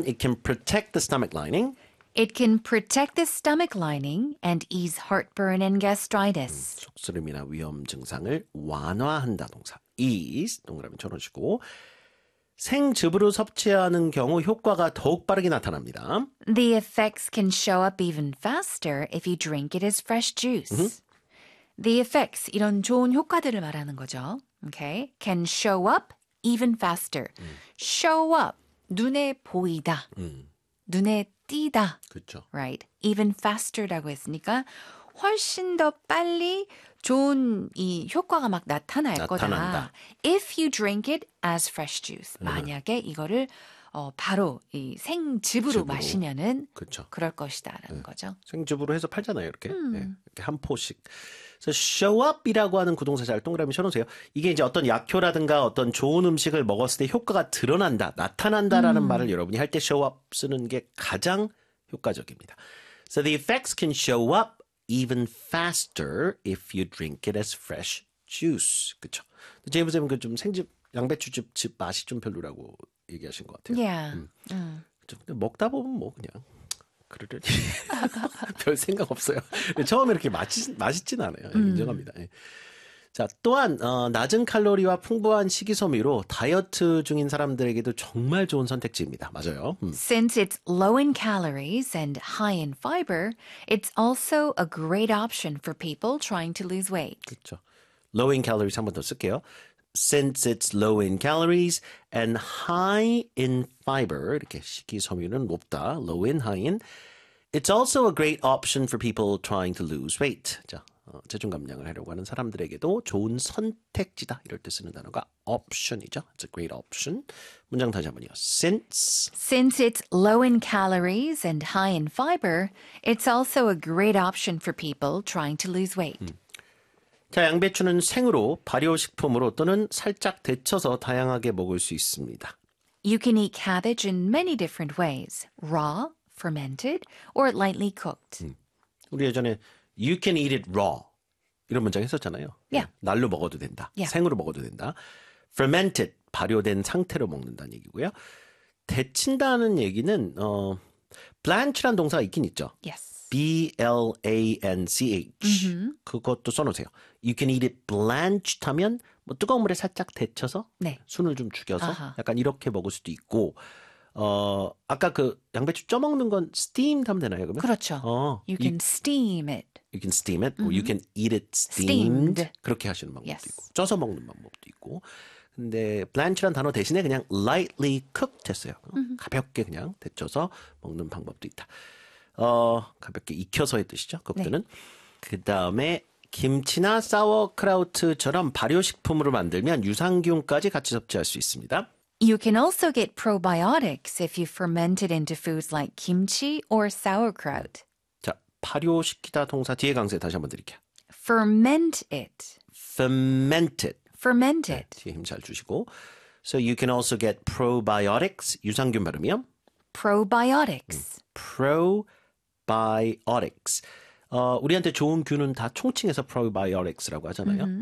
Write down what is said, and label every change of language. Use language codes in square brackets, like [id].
[en] It can protect the stomach lining. It can protect the stomach lining and ease heartburn and gastritis. [ko] 속쓰림이나 위염 증상을 완화한다 동사. ease 동그라미 쳐놓으시고 생즙으로 섭취하는 경우 효과가 더욱 빠르게 나타납니다. [en] The effects can show up even faster if you drink it as fresh juice. The effects [ko] 이런 좋은 효과들을 말하는 거죠. [en] Okay, can show up even faster. [ko] Show up 눈에 보이다. 눈에 띄다. 그렇죠. [en] Right. [ko] Even faster라고 했으니까 훨씬 더 빨리 좋은 이 효과가 막 나타날 나타난다. 거다. [en] If you drink it as fresh juice. [ko] 만약에 이거를 바로 이 생즙으로 마시면은 그쵸. 그럴 것이다라는 거죠. 생즙으로 해서 팔잖아요, 이렇게. 네. 이렇게 한 포씩. So show up이라고 하는 구동사 잘 동그라미 쳐 놓으세요. 이게 이제 어떤 약효라든가 어떤 좋은 음식을 먹었을 때 효과가 드러난다, 나타난다라는 말을 여러분이 할 때 show up 쓰는 게 가장 효과적입니다. [en] So the effects can show up even faster if you drink it as fresh juice. [ko] 그렇죠? 제이브쌤은 그 좀 생즙 양배추즙 즙 맛이 좀 별로라고 얘기하신 것 같아요. [en] Yeah. [ko] 근데 먹다 보면 뭐 그냥 그러려니 별 생각 없어요. 처음에 이렇게 맛있진 않아요. 인정합니다. 자, 또한 낮은 칼로리와 풍부한 식이섬유로 다이어트 중인 사람들에게도 정말 좋은 선택지입니다. 맞아요. [en] Since it's low in calories and high in fiber, it's also a great option for people trying to lose weight. [ko] 그렇죠. [en] Low in calories [ko] 한 번 더 쓸게요. [en] Since it's low in calories and high in fiber, [ko] 이렇게 식이섬유는 높다. [en] Low in, high in. It's also a great option for people trying to lose weight. [ko] 자. 체중 감량을 하려고 하는 사람들에게도 좋은 선택지다. 이럴 때 쓰는 단어가 option이죠. [en] It's a great option. [ko] 문장 다시 한번요. Since [en] it's low in calories and high in fiber, it's also a great option for people trying to lose weight. [ko] 자, 양배추는 생으로, 발효식품으로 또는 살짝 데쳐서 다양하게 먹을 수 있습니다. [en] You can eat cabbage in many different ways. Raw, fermented, or lightly cooked. [ko] 우리 예전에 [en] You can eat it raw. [ko] 이런 문장 했었잖아요. [en] Yeah. [ko] 날로 먹어도 된다. [en] Yeah. [ko] 생으로 먹어도 된다. Fermented, 발효된 상태로 먹는다는 얘기고요. 데친다는 얘기는 blanch라는 동사가 있긴 있죠. [en] Yes. B-L-A-N-C-H. Mm-hmm. [ko] 그것도 써놓으세요. [en] You can eat it blanched [ko] 하면 뭐 뜨거운 물에 살짝 데쳐서 네. 순을 좀 죽여서 약간 이렇게 먹을 수도 있고 아까 그 양배추 쪄 먹는 건 steamed 하면 되나요, 그러면? 그렇죠. [en] You can steam it. You can steam it. Mm-hmm. You can eat it steamed. Steamed. [ko] 그렇게 하시는 방법도 [en] yes. 있고. [ko] 쪄서 먹는 방법도 있고. 근데 blanch라는 단어 대신에 그냥 lightly cooked 했어요. Mm-hmm. 가볍게 그냥 데쳐서 먹는 방법도 있다. 가볍게 익혀서의 뜻이죠, 그것들은. 네. 그다음에 김치나 사워크라우트처럼 발효식품으로 만들면 유산균까지 같이 섭취할 수 있습니다. [en] You can also get probiotics if you ferment it into foods like kimchi or sauerkraut. [ko] 자, 발효시키다 동사 뒤에 강세 다시 한번 드릴게요. [en] Ferment it. Ferment it. Ferment it. [ko] 네, 뒤에 힘 잘 주시고. [en] So you can also get probiotics, [ko] 유산균 발음이요. [en] Probiotics. Probiotics. [ko] 우리한테 좋은 균은 다 총칭해서 probiotics라고 하잖아요. Mm-hmm.